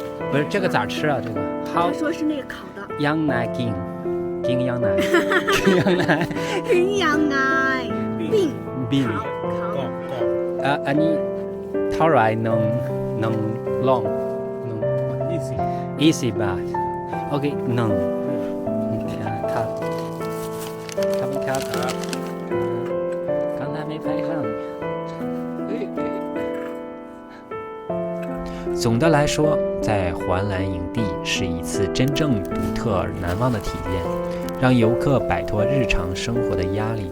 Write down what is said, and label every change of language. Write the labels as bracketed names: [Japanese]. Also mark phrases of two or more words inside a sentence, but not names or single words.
[Chinese] 不是这个咋吃啊？这个好他说是那个烤的。羊奶筋羊奶，筋羊奶，筋羊奶，冰。 [Thai] อันนี้เท่าไหร่หนึ่งลอง20บาทโอเคหนึ่งครับ [Chinese] 刚才没拍上。总的来说，在环蓝营地是一次真正独特而难忘的体验，让游客摆脱日常生活的压力。